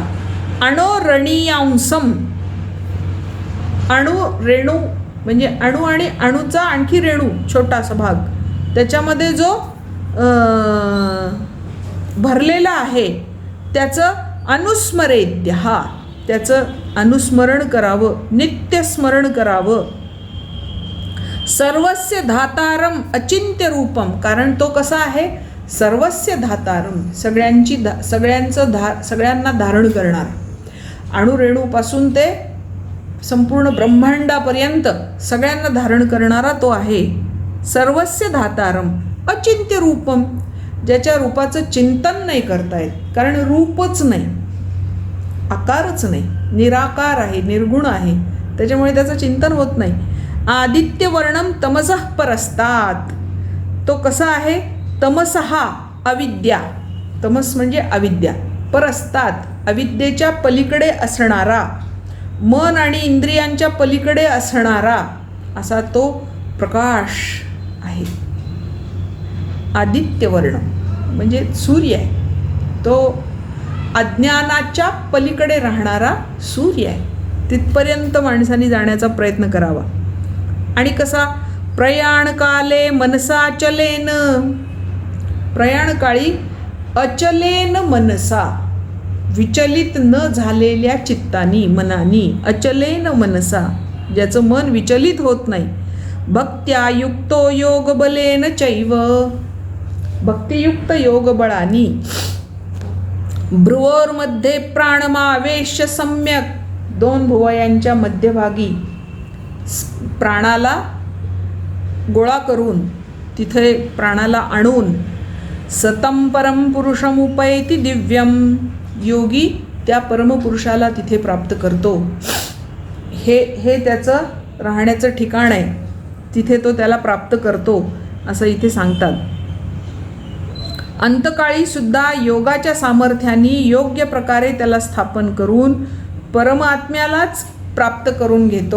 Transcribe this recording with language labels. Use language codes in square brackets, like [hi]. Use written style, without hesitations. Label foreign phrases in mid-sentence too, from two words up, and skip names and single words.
[mr] अणोरणीयांसम, अणु रेणू म्हणजे अणु आणि अणुचा आणखी रेणू छोटासा भाग, त्याच्यामध्ये जो भरलेला आहे त्याचं अनुस्मरेद्य, हा त्याचं अनुस्मरण करावं, नित्यस्मरण करावं. [sa] सर्वस्य धातारम अचिंत्य रूपम, [mr] कारण तो कसा आहे? [sa] सर्वस्य धातारम, [mr] सगळ्यांना धारण करणार. अणुरेणूपासून ते संपूर्ण ब्रह्मांडापर्यंत सगळ्यांना धारण करणारा तो आहे. [sa] सर्वस्य धातारम अचिंत्य रूपम, [mr] ज्याच्या रूपाचं चिंतन नाही करता येत, कारण रूपच नाही, आकारच नाही, निराकार आहे, निर्गुण आहे, त्याच्यामुळे त्याचं चिंतन होत नाही. [sa] आदित्यवर्णम तमसः परस्तात्, [mr] तो कसा आहे? तमसहा, अविद्या, तमस म्हणजे अविद्या, परस्तात् अविद्येच्या पलीकडे असणारा, मन आणि इंद्रियांच्या पलीकडे असणारा असा तो प्रकाश आहे. आदित्यवर्ण म्हणजे सूर्य आहे, तो अज्ञानाच्या पलीकडे राहणारा सूर्य आहे. तिथपर्यंत माणसाने जाण्याचा प्रयत्न करावा. आणि कसा? [sa] प्रयाणकाले मनसा चलेन, प्रयाणकाळी अचलेन मनसा, [mr] विचलित न झालेल्या चित्तानी, मनानी, [sa] अचलेन मनसा, [mr] ज्याचं मन विचलित होत नाही. [sa] भक्त्या युक्तो योग बलेन चैव, [mr] भक्तियुक्त योग बळानी. [sa] भ्रुवोर्मध्ये प्राणमावेश्य सम्यक, [mr] दोन भुवयांच्या मध्यभागी प्राणाला गोळा करून, तिथे प्राणाला आणून, [sa] सतं परम पुरुषमुपैति दिव्यम, [mr] योगी त्या परमपुरुषाला तिथे प्राप्त करतो. हे त्याचं राहण्याचं ठिकाण आहे, तिथे तो त्याला प्राप्त करतो असं इथे सांगतात. अंतकाळी सुद्धा योगाच्या सामर्थ्याने योग्य प्रकारे त्याला स्थापन करून परमात्म्यालाच प्राप्त करून घेतो.